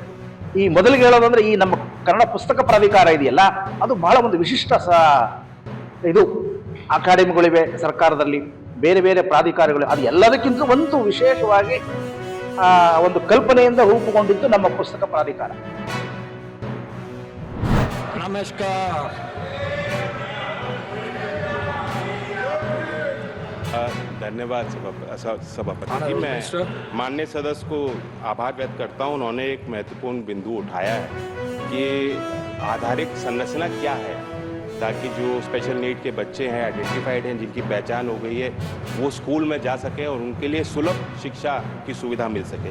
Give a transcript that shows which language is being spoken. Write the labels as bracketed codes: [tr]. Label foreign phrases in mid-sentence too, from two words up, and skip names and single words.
[kn] ಈ ಮೊದಲಿಗೆ ಹೇಳೋದಂದ್ರೆ, ಈ ನಮ್ಮ ಕನ್ನಡ ಪುಸ್ತಕ ಪ್ರಾಧಿಕಾರ ಇದೆಯಲ್ಲ, ಅದು ಬಹಳ ಒಂದು ವಿಶಿಷ್ಟ ಇದು ಅಕಾಡೆಮಿಗಳಿವೆ ಸರ್ಕಾರದಲ್ಲಿ, ಬೇರೆ ಬೇರೆ ಪ್ರಾಧಿಕಾರಗಳು, ಅದು ಎಲ್ಲದಕ್ಕಿಂತ ಒಂದು ವಿಶೇಷವಾಗಿ ಒಂದು ಕಲ್ಪನೆಯಿಂದ ರೂಪುಗೊಂಡಿದ್ದು ನಮ್ಮ ಪುಸ್ತಕ ಪ್ರಾಧಿಕಾರ. ನಮಸ್ಕಾರ. [hi] धन्यवाद सभापति जी। मैं माननीय सदस्य को आभार व्यक्त करता हूं। उन्होंने एक महत्वपूर्ण बिंदु उठाया है कि आधारिक संरचना क्या है, ताकि जो [en] special need [hi] के बच्चे हैं, आइडेंटिफाइड हैं, जिनकी पहचान हो गई है, वो स्कूल में जा सके और उनके लिए सुलभ शिक्षा की सुविधा मिल सके।